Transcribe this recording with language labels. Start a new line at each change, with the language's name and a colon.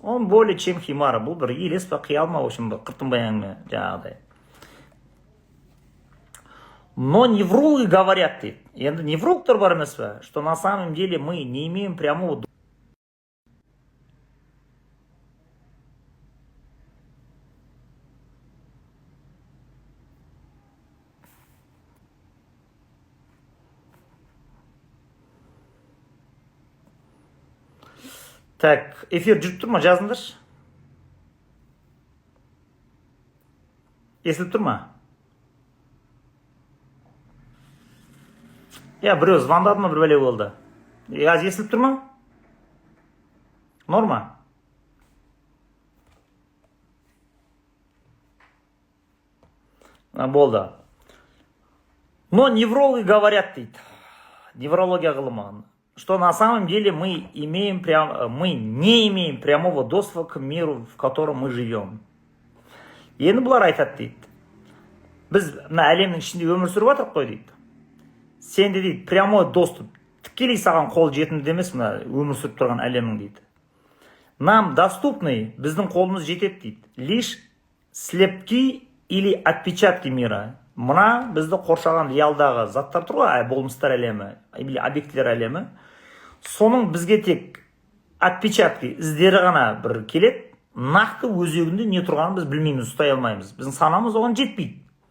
Russian: Он более чем химара,
Kazakh: бұл бір елес па, қиял ма,
Russian: в общем,
Kazakh: қыртынбай әңгіме жаңағыдай.
Russian: Но неврологи говорят
Kazakh: дейді. Енді неврологтар бар емес па,
Russian: что на самом деле мы не имеем прямого.
Kazakh: Так, эфир жүріп тұр ма? Жазыңдаршы. Естіліп тұр ма? Біреу звондады ма, бір бәле болды. Естіліп тұр ма? Норма? Болды.
Russian: Но неврологи говорят
Kazakh: дейді. Неврология ғылымы.
Russian: Что на самом деле мы не имеем прямого доступа к миру, в котором мы живем.
Kazakh: Енді бұлар айтады дейді. Біз мына әлемнің ішінде өмір сүріп жатырық қой дейді. Сенде дейді,
Russian: прямой доступ,
Kazakh: тікелей саған қол жетімді емес мына өмір сүріп тұрған әлемнің дейді.
Russian: Нам доступны,
Kazakh: біздің қолымыз жетеді дейді.
Russian: Лишь слепки или отпечатки мира.
Kazakh: Мына бізді қоршаған реалдағы заттар тұр ғой, болмыстар әлемі, или объектілер әлемі. Соның бізге тек отпечатки, іздері ғана бір келеді, нақты өзегінде не тұрғанын біз білмейміз, ұстай алмаймыз. Біздің санамыз оған жетпейді.